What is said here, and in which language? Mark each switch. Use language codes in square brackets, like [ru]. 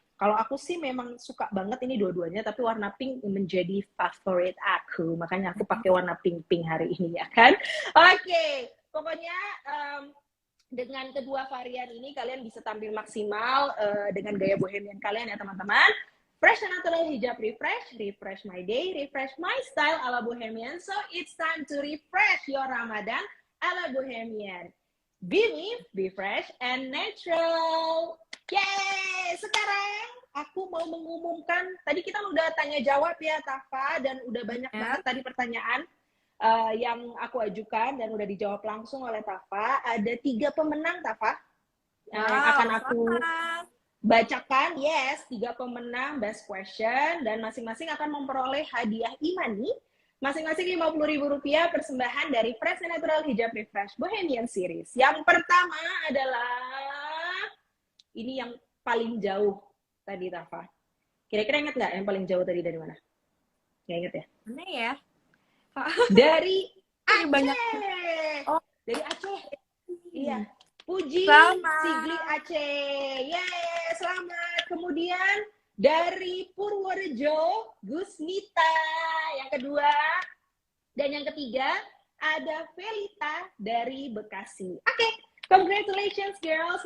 [id] Kalau aku sih memang suka banget ini dua-duanya, tapi warna pink menjadi favorit aku. Makanya aku pakai warna pink-pink hari ini ya kan. Oke. Pokoknya dengan kedua varian ini kalian bisa tampil maksimal dengan gaya bohemian kalian ya teman-teman. [en] Fresh and Natural Hijab Refresh, refresh my day, refresh my style ala Bohemian. So it's time to refresh your Ramadan ala Bohemian. Be me, be fresh and natural. Yeay! [id] Sekarang aku mau mengumumkan, tadi kita udah tanya jawab ya Tafa, dan udah banyak banget tadi pertanyaan yang aku ajukan dan udah dijawab langsung oleh Tafa. Ada 3 pemenang Tafa yang akan aku bacakan. Yes, 3 pemenang best question dan masing-masing akan memperoleh hadiah e-money masing-masing Rp50.000 persembahan dari Fresh and Natural Hijab Refresh Bohemian Series. Yang pertama adalah ini yang paling jauh tadi Tafa. Kira-kira ingat nggak yang paling jauh tadi dari mana? Nggak inget ya? Mana ya? Dari Aceh. Banyak. Oh, dari Aceh. Iya. Puji Sigli Aceh. Yeay, selamat. Kemudian dari Purworejo, Gusnita yang kedua. Dan yang ketiga ada Felita dari Bekasi. [en] Oke, congratulations girls.